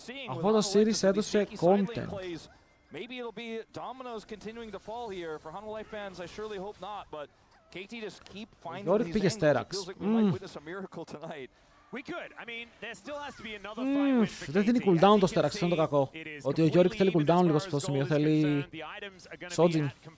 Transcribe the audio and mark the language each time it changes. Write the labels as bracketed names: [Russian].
[Greek] Αυτό το series έδωσε content. [English] Maybe it'll be dominoes continuing to fall here for Hanwha Life fans. I surely hope not, but KT just keep finding these angles. It feels like we might witness a miracle tonight. We could. I mean, there still has to be another fight win for KT. [Greek] Δεν δίνει cooldown το Sterax, αυτό είναι το κακό. Ότι ο Yorick θέλει cooldown λίγο σε αυτό το σημείο, θέλει Sojin.